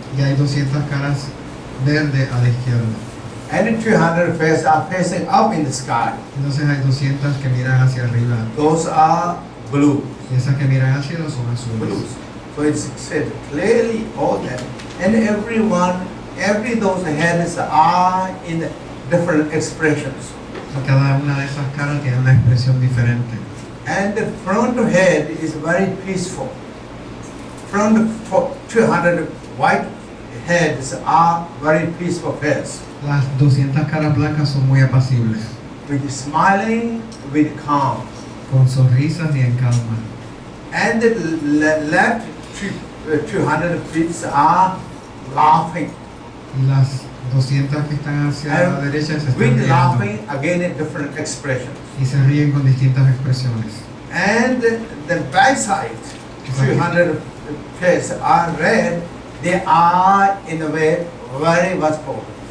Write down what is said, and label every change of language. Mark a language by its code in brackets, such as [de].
[es] Y hay 200 caras verde a la izquierda. [en] and 200 pairs are facing up in the sky. [es] Entonces hay 200 que miran hacia arriba [en] Those are blue. [es] y esas que miran al cielo son azules. [en] Blues. So it's said clearly all that, and every those heads are in different expressions. [es] Y cada una de esas caras tiene una expresión diferente. [en] And the front head is very peaceful. Front 200 white heads are very peaceful heads, [es] Las 200 caras blancas son muy apacibles, [en] with smiling, with calm. [es] con sonrisas y en calma. [en] And the left 200 feet are laughing. [es] Y las 200 que están hacia la derecha se están [en] With [es] riendo [en] laughing again in different expressions. [es] y se ríen con distintas expresiones. [en] And the back side, 200 face are red, they are in a way very what's called.